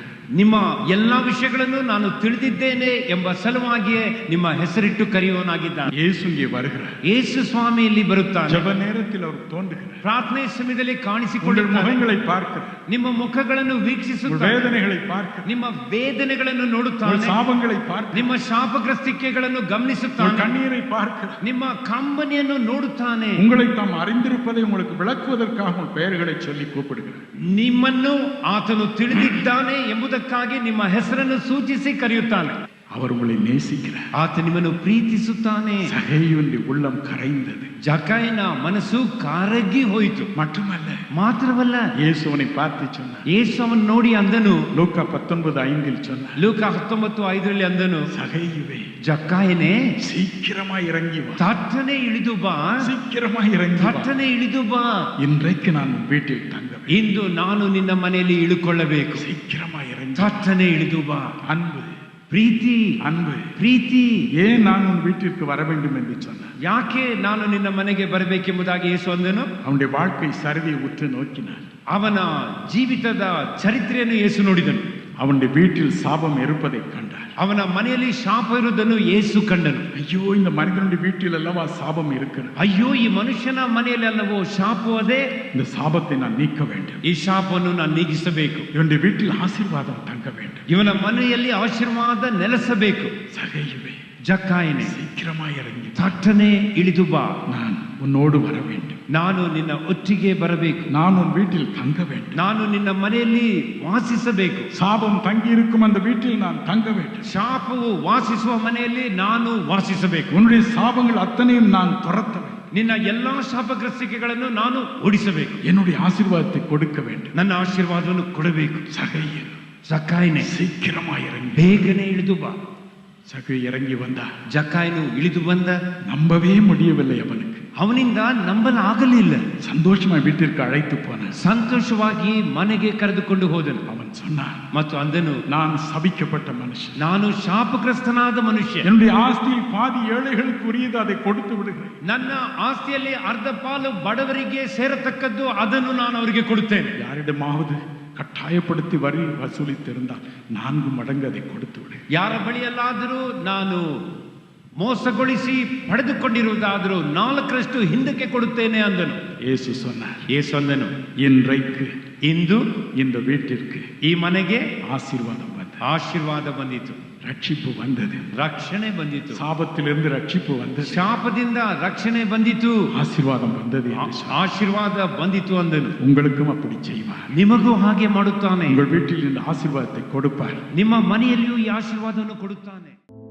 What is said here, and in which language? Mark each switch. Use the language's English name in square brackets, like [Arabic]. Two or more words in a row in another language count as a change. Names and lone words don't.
[Kannada] ನಿಮ್ಮ ಎಲ್ಲಾ ವಿಷಯಗಳನ್ನು ನಾನು ತಿಳಿದಿದ್ದೇನೆ ಎಂಬ ಸಲುವಾಗಿಯೇ ನಿಮ್ಮ ಹೆಸರಿಟ್ಟು ಕರೆಯುವನಾಗಿದ್ದಾನೆ. [Tamil] இயேசு இங்கே வருகிறார். [Kannada] ಯೇಸು ಸ್ವಾಮಿ ಇಲ್ಲಿ ಬರುತ್ತಾನೆ. [Tamil] ஜெப நேரத்தில் அவர் தோன்றுகிறார். [Kannada] ಪ್ರಾರ್ಥನೆ ಸಮಯದಲ್ಲಿ [Tamil] உங்கள் [Kannada] ಕಾಣಿಸಿಕೊಳ್ಳುತ್ತಾನೆ. [Tamil] முகங்களை பார்க்கிறார், [Kannada] ನಿಮ್ಮ ಮುಖಗಳನ್ನು [Tamil] உங்கள் [Kannada] ವೀಕ್ಷಿಸುತ್ತಾನೆ, [Tamil] வேதனைகளை பார்க்கிறார், [Kannada] ನಿಮ್ಮ ವೇದನೆಗಳನ್ನು [Tamil] உங்கள் [Kannada] ನೋಡುತ್ತಾನೆ, [Tamil] சாபங்களை பார்க்கிறார், [Kannada] ನಿಮ್ಮ ಶಾಪಗ್ರಸ್ತಿಕೆಗಳನ್ನು [Tamil] உங்கள் [Kannada] ಗಮನಿಸುತ್ತಾನೆ, [Tamil] கண்ணீரை பார்க்கிறார். [Kannada] ನಿಮ್ಮ ಕಂಬನಿಯನ್ನು ನೋಡುತ್ತಾನೆ, [Tamil] உங்களை தாம் அறிந்திருப்பதை உங்களுக்கு விளக்குவதற்காக உங்கள் பெயர்களை சொல்லி கூப்பிடுகிறார். [Kannada] ನಿಮ್ಮನ್ನು ಆತನು ತಿಳಿದಿದ್ದಾನೆ ಎಂಬುದಕ್ಕಾಗಿ ನಿಮ್ಮ ಹೆಸರನ್ನು ಸೂಚಿಸಿ ಕರೆಯುತ್ತಾನೆ. [Tamil] அவர் உங்களை நேசிக்கிறார். [Kannada] ಆತ ನಿಮ್ಮನ್ನು ಪ್ರೀತಿಸುತ್ತಾನೆ. [Tamil] சகேயுவின் உள்ளம் கரைந்தது. [Kannada] ಜಕಾಯನ ಮನಸ್ಸು ಕರಗಿ ಹೋಯಿತು. ಮಾತ್ರವಲ್ಲ, [Tamil] இயேசுவனை பார்த்து சொன்னார், [Kannada] ಯೇಸು ಅವನು ನೋಡಿ ಅಂದನು, [Tamil] லூக்கா 19:5 சொன்னார், [Kannada] ಲೂಕ 19:5 ಅಂದನು, [Tamil] சகேயுவே, [Kannada] ಜಕ್ಕಾಯನೇ, [Tamil] சீக்கிரமா இறங்கி வா, [Kannada] ತಟ್ಟನೆ ಇಳಿದು ಬಾ, [Tamil] சீக்கிரமா இறங்கி வா, [Kannada] ತಟ್ಟನೆ ಇಳಿದು ಬಾ, [Tamil] இன்றைக்கு நான் உன் வீட்டில் தங்க வேண்டும், [Kannada] ಇಂದು ನಾನು ನಿನ್ನ ಮನೆಯಲ್ಲಿ ಇಳುಕೊಳ್ಳಬೇಕು, [Tamil] சீக்கிரமா இறங்கி வா. [Kannada] ತಟ್ಟನೆ ಇಳಿದು ಬಾ. [Tamil] அன்பு, [Kannada] ಪ್ರೀತಿ, [Tamil] அன்பு, [Kannada] ಪ್ರೀತಿ, [Tamil] ஏன் நான் உன் வீட்டிற்கு வர வேண்டும் என்று சொன்னார். [Kannada] ಯಾಕೆ ನಾನು ನಿನ್ನ ಮನೆಗೆ ಬರಬೇಕೆಂಬುದಾಗಿ ಯೇಸು ಅಂದನು. [Tamil] அவனுடைய வாழ்க்கை சரிதை உற்று நோக்கினார். [Kannada] ಅವನ ಜೀವಿತದ ಚರಿತ್ರೆಯನ್ನು ಯೇಸು ನೋಡಿದನು. [Tamil] அவனுடைய வீட்டில் சாபம் இருப்பதை கண்டார். [Kannada] ಅವನ ಮನೆಯಲ್ಲಿ ಶಾಪ ಇರುವುದನ್ನು ಯೇಸು ಕಂಡನು. [Tamil] ஐயோ, இந்த மனிதனுடைய வீட்டில் அல்லவா சாபம் இருக்கிறது. [Kannada] ಅಯ್ಯೋ, ಈ ಮನುಷ್ಯನ ಮನೆಯಲ್ಲಿ ಅಲ್ಲವೋ ಶಾಪವೇ. [Tamil] இந்த சாபத்தை நான் நீக்க வேண்டும். [Kannada] ಈ ಶಾಪವನ್ನು ನಾನು ನೀಗಿಸಬೇಕು. [Tamil] இவனுடைய வீட்டில் ஆசீர்வாதம் தங்க வேண்டும். [Kannada] ಇವನ ಮನೆಯಲ್ಲಿ ಆಶೀರ್ವಾದ ನೆಲೆಸಬೇಕು. [Tamil] சகேயுவே, [Kannada] ಜಕ್ಕಾಯನೇ, [Tamil] சீக்கிரமாய் இறங்கி [Kannada] ತಟ್ಟನೆ ಇಳಿದು ಬಾ. [Tamil] நான் உன்னோடு வர வேண்டும். [Kannada] ನಾನು ನಿನ್ನ ಒಟ್ಟಿಗೆ ಬರಬೇಕು. [Tamil] நான் உன் வீட்டில் தங்க வேண்டும். [Kannada] ನಾನು ನಿನ್ನ ಮನೆಯಲ್ಲಿ ವಾಸಿಸಬೇಕು. [Tamil] சாபம் தங்கி இருக்கும் அந்த வீட்டில் நான் தங்க வேண்டும். [Kannada] ಶಾಪವು ವಾಸಿಸುವ ಮನೆಯಲ್ಲಿ ನಾನು ವಾಸಿಸಬೇಕು. [Tamil] உன்னுடைய சாபங்கள் அத்தனையும் நான் துரத்த வேண்டும். [Kannada] ನಿನ್ನ ಎಲ್ಲಾ ಶಾಪಗ್ರಸ್ತಿಕೆಗಳನ್ನು ನಾನು ಓಡಿಸಬೇಕು. [Tamil] என்னுடைய ஆசீர்வாதத்தை கொடுக்க வேண்டும். [Kannada] ನನ್ನ ಆಶೀರ್ವಾದವನ್ನು ಕೊಡಬೇಕು. [Tamil] சகையே, [Kannada] ಜಕ್ಕಾಯನೇ, [Tamil] சீக்கிரமாய் இறங்கி. [Kannada] ಬೇಗನೆ ಇಳಿದು ಬಾ. [Tamil] சகை இறங்கி வந்தார். [Kannada] ಜಕ್ಕಾಯನು ಇಳಿದು ಬಂದ. [Tamil] நம்பவே முடியவில்லை அவனுக்கு. [Kannada] ಅವನಿಂದ ನಂಬಲಾಗಲಿಲ್ಲ. [Tamil] சந்தோஷமா வீட்டிற்கு அழைத்து போனான். [Kannada] ಸಂತೋಷವಾಗಿ ಮನೆಗೆ ಕರೆದುಕೊಂಡು ಹೋದನು. [Tamil] அவன் சொன்னான், [Kannada] ಮತ್ತು ಅಂದನು, [Tamil] நான் சபிக்கப்பட்ட மனுஷன். [Kannada] ನಾನು ಶಾಪಗ್ರಸ್ತನಾದ ಮನುಷ್ಯ. [Tamil] என்னுடைய ஆஸ்தியில் பாதி ஏழைகளுக்கு உரியது, அதை கொடுத்து விடுகிறேன். [Kannada] ನನ್ನ ಆಸ್ತಿಯಲ್ಲಿ ಅರ್ಧ ಪಾಲು ಬಡವರಿಗೆ ಸೇರತಕ್ಕದ್ದು, ಅದನ್ನು ನಾನು ಅವರಿಗೆ ಕೊಡುತ್ತೇನೆ. [Tamil] யாரிடமாவது கட்டாயப்படுத்தி வரி வசூலித்திருந்தால் 4 மடங்கு அதை கொடுத்து விடு. [Kannada] ಯಾರ ಬಳಿಯಲ್ಲಾದರೂ ನಾನು ಮೋಸಗೊಳಿಸಿ ಪಡೆದುಕೊಂಡಿರುವುದಾದರೂ 4ರಷ್ಟು ಹಿಂದಕ್ಕೆ ಕೊಡುತ್ತೇನೆ ಅಂದನು. [Tamil] இயேசு சொன்னார், [Kannada] ಯೇಸು ಅಂದನು, [Tamil] இன்றைக்கு [Kannada] ಇಂದು [Tamil] இந்த வீட்டிற்கு [Kannada] ಈ ಮನೆಗೆ [Tamil] ஆசீர்வாதம் வந்தது. [Kannada] ಆಶೀರ್ವಾದ ಬಂದಿತು, [Tamil] ரட்சிப்பு வந்தது. [Kannada] ರಕ್ಷಣೆ ಬಂದಿತು. [Tamil] சாபத்திலிருந்து ரட்சிப்பு வந்தது. [Kannada] ಶಾಪದಿಂದ ರಕ್ಷಣೆ ಬಂದಿತು, [Tamil] ஆசீர்வாதம் வந்தது என்று சொன்னார். [Kannada] ಆಶೀರ್ವಾದ ಬಂದಿತು ಅಂದನು. [Tamil] உங்களுக்கும் அப்படி செய்வார். [Kannada] ನಿಮಗೂ ಹಾಗೆ ಮಾಡುತ್ತಾನೆ. [Tamil] உங்கள் வீட்டில் இந்த ஆசீர்வாதத்தை கொடுப்பார். [Kannada] ನಿಮ್ಮ ಮನೆಯಲ್ಲಿಯೂ ಈ ಆಶೀರ್ವಾದವನ್ನು ಕೊಡುತ್ತಾನೆ.